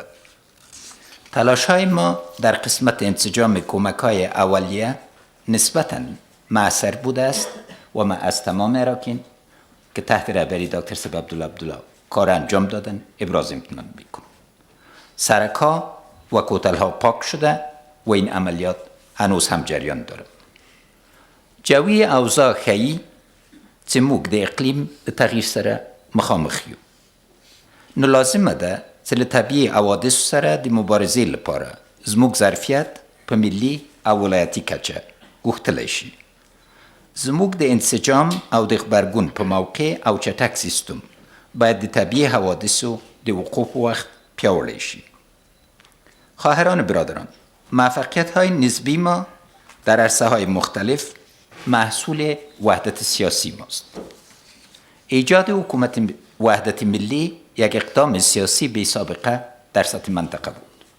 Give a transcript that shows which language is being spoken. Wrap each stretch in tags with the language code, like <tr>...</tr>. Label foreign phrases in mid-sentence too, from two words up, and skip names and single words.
<fa>تلاش‌های ما در قسمت انسجام کمک‌های اولیه نسبتاً مؤثر بوده است و ما از تمام اراکین که تحت رهبری دکتر صاحب عبدالله کار انجام دادن ابراز امتنان میکنم. سرک‌ها و کوتل‌ها پاک شده و این عملیات هنوز هم جریان دارد.</fa> <ps>جوی اوضاع ښیي چې موږ د اقلیم د تغییر سره مخامخ یو. نو لازمه ده چې له طبیعي حوادثو سره د مبارزې لپاره زموږ ظرفیت په ملي او ولایتي کچه غوښتلی شي. زموږ د انسجام او د غبرګون په موقع او چټک سیستم باید د طبیعي حوادثو د وقوع په وخت پیاوړی شي.</ps> <fa>خواهران برادران، موفقیت‌های نسبی ما در عرصه‌های مختلف محصول وحدت سیاسی ماست. ایجاد حکومت وحدت ملی یک اقدام سیاسی بی سابقه در سطح منطقه بود.</fa>